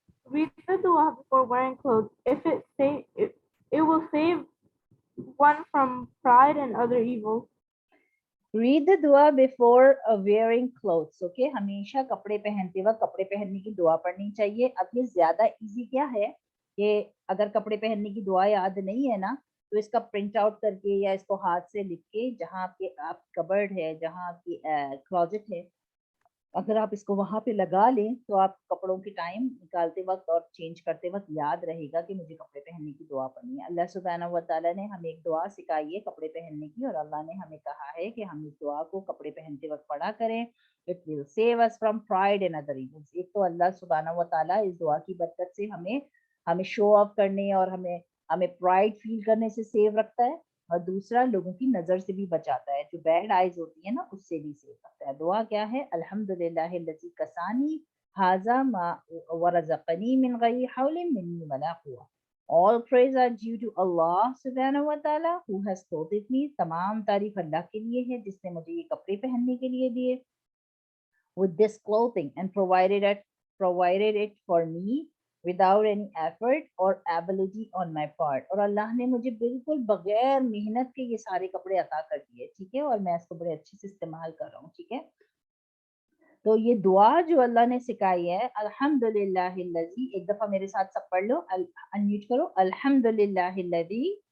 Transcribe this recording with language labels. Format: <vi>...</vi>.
<en>Read the dua before wearing clothes. If it will save one from pride and other evils. Read the dua before wearing clothes.</en> <ur>Okay, ہمیشہ کپڑے پہنتے وقت کپڑے پہننے کی دعا پڑھنی چاہیے. اب یہ زیادہ ایزی کیا ہے کہ اگر کپڑے پہننے کی دعا یاد نہیں ہے نا تو اس کا پرنٹ آؤٹ کر کے یا اس کو ہاتھ سے لکھ کے, جہاں آپ کبرڈ ہے, جہاں آپ کی کلوزٹ ہے, اگر آپ اس کو وہاں پہ لگا لیں تو آپ کپڑوں کی ٹائم نکالتے وقت اور چینج کرتے وقت یاد رہے گا کہ مجھے کپڑے پہننے کی دعا پڑھنی ہے. اللہ سبحانہ و تعالیٰ نے ہمیں ایک دعا سکھائی ہے کپڑے پہننے کی, اور اللہ نے ہمیں کہا ہے کہ ہم اس دعا کو کپڑے پہنتے وقت پڑھا کریں.</ur> <en>It will save us from pride and other evils.</en> <ur>ایک تو اللہ سبحانہ و تعالیٰ اس دعا کی برکت سے ہمیں شو آف کرنے اور ہمیں پرائڈ فیل کرنے سے سیو رکھتا ہے, اور دوسرا لوگوں کی نظر سے بھی بچاتا ہے, جو بیڈ آئیز ہوتی ہے نا اس سے بھی سیو رکھتا ہے. دعا کیا ہے؟</ur> <ar>الحمدللہ الذی کسانی ھذا ما ورزقنی من غیر حول منی ولا قوة.</ar> <en>All praise are due to Allah subhanahu wa ta'ala who has clothed me.</en> <ur>تمام تعریف اللہ کے لیے ہے جس نے مجھے یہ کپڑے پہننے کے لیے دیے.</ur> <en>With this clothing and provided it for me without any effort or ability on my part.</en> <ur>اور اللہ نے مجھے بالکل بغیر محنت کے یہ سارے کپڑے عطا کر دیے, ٹھیک ہے, اور میں اس کو بڑے اچھے سے استعمال کر رہا ہوں, ٹھیک ہے. تو یہ دعا جو اللہ نے سکھائی ہے,</ur> <ar>الحمدللہ الذی,</ar> <ur>ایک دفعہ میرے ساتھ سب پڑھ لو, انمیوٹ کرو, الحمدللہ الذی</ur>